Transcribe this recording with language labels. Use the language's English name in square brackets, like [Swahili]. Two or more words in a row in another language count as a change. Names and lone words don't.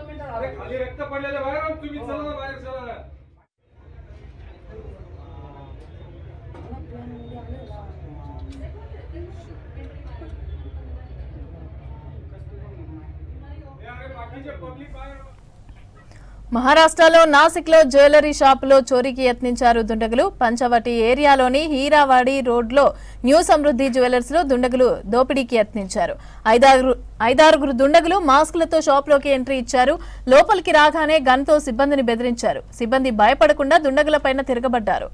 [Marathi] अरे खाली रक्त पडलेले बाहेर व्हा. तुम्ही चला ना बाहेर. चला अरे बाकीचे पब्लिक बाहेर व्हा. [Telugu] మహారాష్ట్రలో నాసిక్లో జ్యువెలరీ షాపులో చోరీకి యత్నించారు దుండగులు. పంచవటి ఏరియాలోని హీరావాడి రోడ్లో న్యూ సమృద్ధి జ్యువెలర్స్ లో దుండగులు దోపిడీకి యత్నించారు. 5-6 దుండగులు మాస్కులతో షాపులోకి ఎంట్రీ ఇచ్చారు. లోపలికి రాగానే గన్తో సిబ్బందిని బెదిరించారు. సిబ్బంది భయపడకుండా దుండగులపైన తిరగబడ్డారు.